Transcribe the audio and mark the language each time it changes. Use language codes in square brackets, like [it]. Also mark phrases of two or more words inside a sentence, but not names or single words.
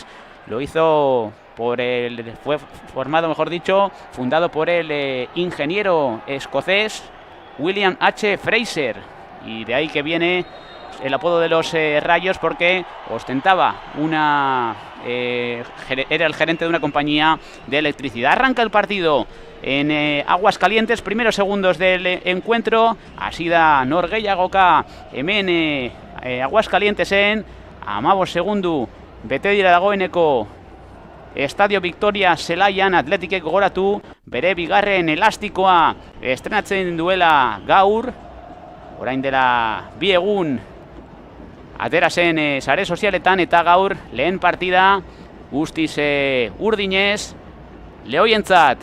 [es] Lo hizo fue formado, mejor dicho, fundado por el ingeniero escocés William H. Fraser, y de ahí que viene el apodo de los Rayos, porque ostentaba era el gerente de una compañía de electricidad. Arranca el partido en Aguascalientes, primeros segundos del encuentro. [eu] Hasi da norgehiagoka hemen Aguascalientesen, 15 segundu bete dira dagoeneko Estadio Victoria zelaian. Atletikek gogoratu bere bigarren elastikoa estrenatzen duela gaur, orain dela 2 egun atera zen sare sozialetan, eta gaur lehen partida guztiz urdinez Lehoientzat.